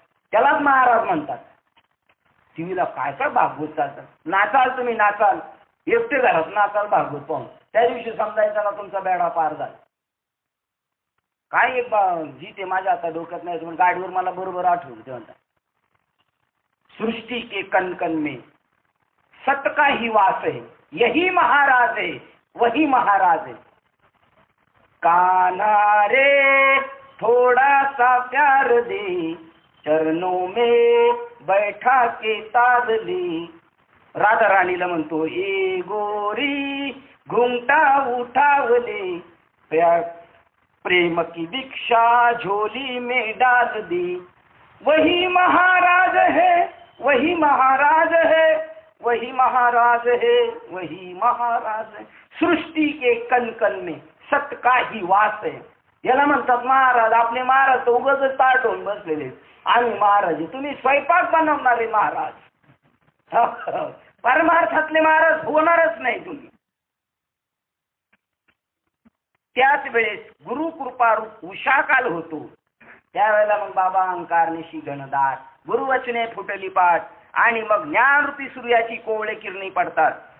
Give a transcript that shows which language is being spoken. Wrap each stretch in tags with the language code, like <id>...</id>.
<mr>त्यालाच महाराज म्हणतात. टीव्हीला काय काय भागवत चालतात. नाचाल तुम्ही नाचाल, एकटे घरात नाचाल भागवत पाहून. त्या दिवशी समजायचा ना तुमचा बेडा पार झाला. काय एक जी ते माझ्या आता डोक्यात नाही म्हणून गाडीवर मला बरोबर आठवलं. ते म्हणतात</mr> <hi>सृष्टी के कण कण में सत का ही वास है, यही महाराज है वही महाराज है. कान्हा रे थोड़ा सा प्यार दे, चरणों में बैठा के तादली.</hi> <mr>राधा राणीला म्हणतो</mr> <hi>ए गोरी घुंगटा उठावले, प्रेम की दीक्षा झोली में डाल दी. वही महाराज है वही महाराज है वही महाराज है वही महाराज है. सृष्टी के कण कण में सत का ही वास है.</hi> <mr>याला म्हणतात महाराज. आपले महाराज तर उगाच ताट होऊन बसलेले. आम्ही महाराज, तुम्ही स्वयंपाक बनवणारे महाराज. परमार्थातले महाराज होणारच नाही तुम्ही. त्याच वेळेस गुरु कृपारूप उषाकाल होतो. त्यावेळेला मग बाबा अहंकार निशी घनदाट, गुरुवचने फुटली पाठ, आणि मग ज्ञानरूपी सूर्याची कोवळे किरणी पडतात.</mr>